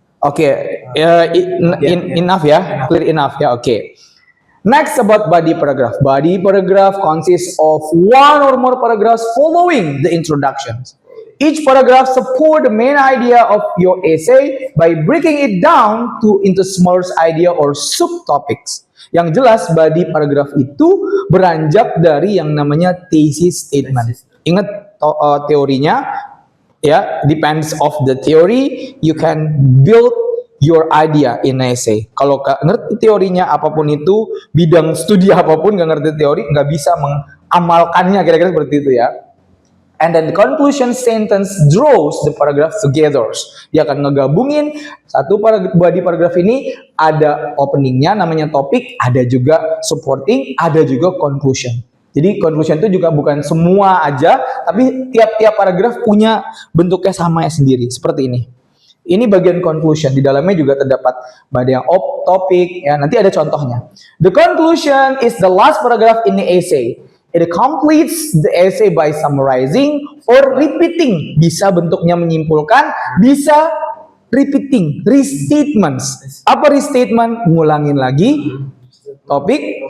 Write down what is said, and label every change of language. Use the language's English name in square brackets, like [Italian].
[English] Okay, enough ya, clear enough ya. Okay. Next about body paragraph. Body paragraph consists of one or more paragraphs following the introductions. Each paragraph support the main idea of your essay by breaking it down into smaller idea or subtopics. [Indonesian] Yang jelas body paragraph itu beranjak dari yang namanya thesis statement. Ingat teorinya. [English] Ya, depends of the theory, you can build your idea in essay. [Indonesian] Kalau nggak ngerti teorinya apapun itu, bidang studi apapun nggak ngerti teori, nggak bisa mengamalkannya, kira-kira seperti itu ya. [English] And then the conclusion sentence draws the paragraph together. [Indonesian] Dia akan ngegabungin satu body paragraph ini, ada openingnya namanya topik, ada juga supporting, ada juga conclusion. Jadi conclusion itu juga bukan semua aja, tapi tiap-tiap paragraf punya bentuknya sama sendiri, seperti ini. Ini bagian conclusion, di dalamnya juga terdapat body yang topik, ya nanti ada contohnya. [English] The conclusion is the last paragraph in the essay. It completes the essay by summarizing or repeating. [Indonesian] Bisa bentuknya menyimpulkan, bisa repeating, restatements. Apa restatement? Ngulangin lagi topik